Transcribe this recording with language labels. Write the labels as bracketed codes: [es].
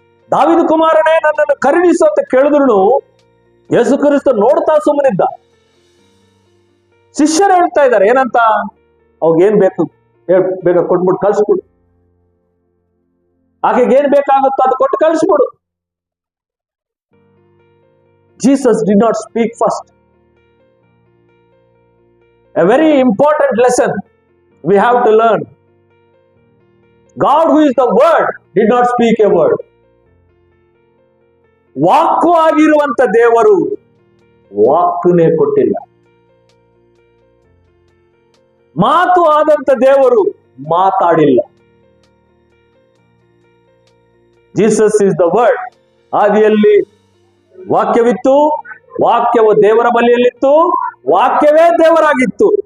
[kn] ದಾವೀದ ಕುಮಾರನೇ ನನ್ನನ್ನು ಕರುಣಿಸು ಅಂತ ಕೇಳಿದ್ರು ಯೇಸು ಕ್ರಿಸ್ತ ನೋಡ್ತಾ ಸುಮ್ಮನಿದ್ದ. ಶಿಷ್ಯರು ಹೇಳ್ತಾ ಇದ್ದಾರೆ ಏನಂತ, ಏನ್ ಬೇಕು ಬೇಗ ಕೊಟ್ಬಿಟ್ಟು ಕಳ್ಸ್ಬಿಡು, ಆಕೆಗೆ ಏನ್ ಬೇಕಾಗುತ್ತೋ ಅದು ಕೊಟ್ಟು ಕಳಿಸ್ಬಿಡು. [en] Jesus did not speak first. A very important lesson we have to learn. God, who is the word, did not speak a word. [kn] ವಾಕ್ಕು ಆಗಿರುವಂತ ದೇವರು ವಾಕ್ಕುನೇ ಕೊಟ್ಟಿಲ್ಲ. ಮಾತು ಆದಂತ ದೇವರು ಮಾತಾಡಿಲ್ಲ. [en] Jesus is the word. [kn] ಆದಿಯಲ್ಲಿ ವಾಕ್ಯವಿತ್ತು, ವಾಕ್ಯವು ದೇವರ ಬಳಿಯಲ್ಲಿತ್ತು, ವಾಕ್ಯವೇ ದೇವರಾಗಿತ್ತು.